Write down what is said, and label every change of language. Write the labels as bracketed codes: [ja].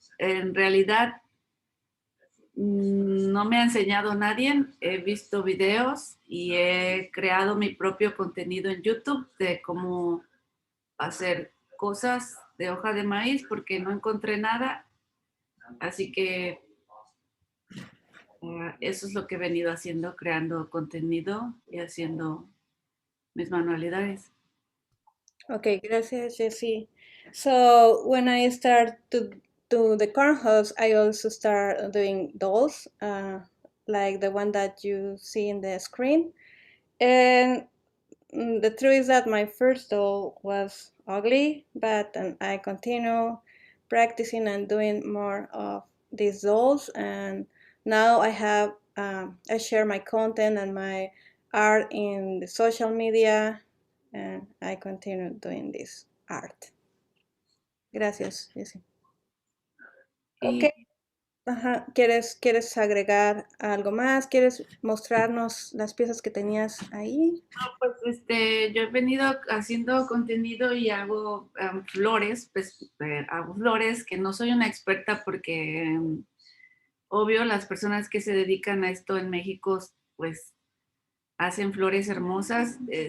[es] En realidad, no me ha enseñado nadie, he visto videos y he creado mi propio contenido en YouTube de cómo hacer cosas de hoja de maíz porque no encontré nada, así que eso es lo que he venido haciendo, creando contenido y haciendo mis manualidades. Okay, gracias, Jessie. [en] So when I start to do the corn husks, I also start doing dolls, like the one that you see in the screen. And the truth is that my first doll was ugly, but I continue practicing and doing more of these dolls. And now I have, I share my content and my art in the social media, and I continue doing this art. [es] Gracias, Jessie. Ok. Ajá. ¿Quieres agregar algo más? ¿Quieres mostrarnos las piezas que tenías ahí? No, pues yo he venido haciendo contenido y hago flores, pues hago flores que no soy una experta porque obvio las personas que se dedican a esto en México pues hacen flores hermosas.